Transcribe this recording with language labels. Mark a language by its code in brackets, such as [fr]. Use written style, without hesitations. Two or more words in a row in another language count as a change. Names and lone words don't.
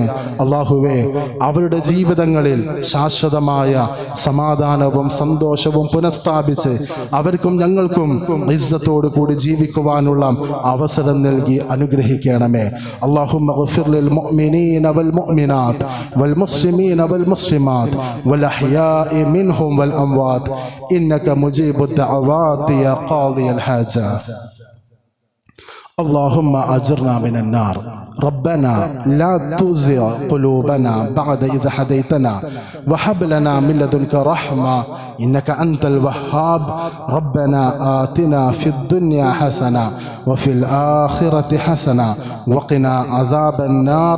[ml] അല്ലാഹുവേ, അവരുടെ ജീവിതങ്ങളിൽ ശാശ്വതമായ സമാധാനവും സന്തോഷവും പുനഃസ്ഥാപിച്ച് അവർക്കും ഞങ്ങൾക്കും ഇസ്സത്തോടു കൂടി ജീവിക്കുവാനുള്ള അവസരം നൽകി അനുഗ്രഹിക്കണമേ. [ar] اللهم اغفر للمؤمنين والمؤمنات والمسلمين والمسلمات الأحياء منهم والأموات إنك مجيب الدعوات يا قاضي الحاجات. اللهم أجرنا من النار. ربنا لا تزغ قلوبنا بعد إذ هديتنا وهب لنا من لدنك رحمة إنك أنت الوهاب. ربنا آتنا في الدنيا حسنة وفي الآخرة حسنة وقنا عذاب النار.